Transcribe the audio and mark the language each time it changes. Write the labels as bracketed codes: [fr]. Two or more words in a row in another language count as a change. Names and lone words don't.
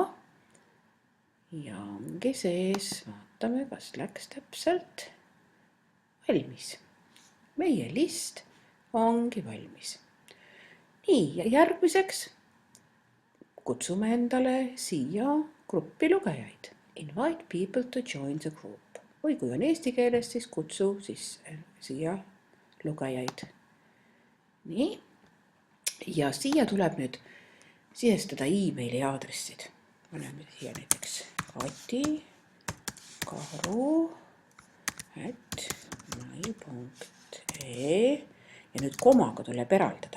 [et] Ja ongi sees, vaatame, kas läks täpselt valmis. Meie list ongi valmis. Nii, ja järgmiseks kutsume endale siia gruppi lugejaid. [en] Invite people to join the group. [et] Või kui on eesti keeles, siis kutsu siia lugejaid. Nii. Ja siia tuleb nüüd sisestada e-maili aadressid. Paneme siia näiteks kati.karu@mail.ee ja nüüd komaga tuleb eraldada.